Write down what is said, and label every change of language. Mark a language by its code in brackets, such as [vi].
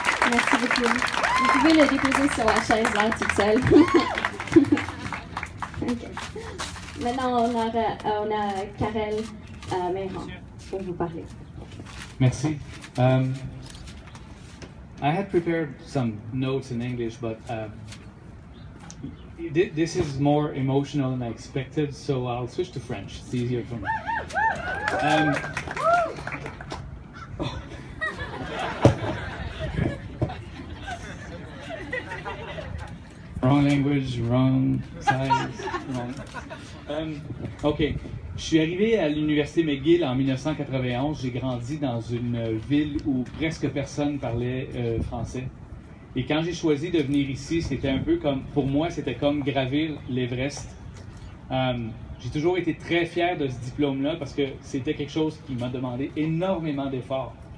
[fr] Merci beaucoup. Vous pouvez le déposer sur la chaise là, toute seule. Okay. Maintenant, on a Karel Méran pour vous parler. Merci. [en] I had prepared some notes in English, but this is more emotional than I expected, so I'll switch to French. It's easier for me. Wrong language, wrong size, wrong. OK. [fr] Je suis arrivé à l'université McGill en 1991. J'ai grandi dans une ville où presque personne parlait français. Et quand j'ai choisi de venir ici, c'était un peu comme, pour moi, c'était comme gravir l'Everest. J'ai toujours été très fier de ce diplôme-là parce que c'était quelque chose qui m'a demandé énormément d'efforts.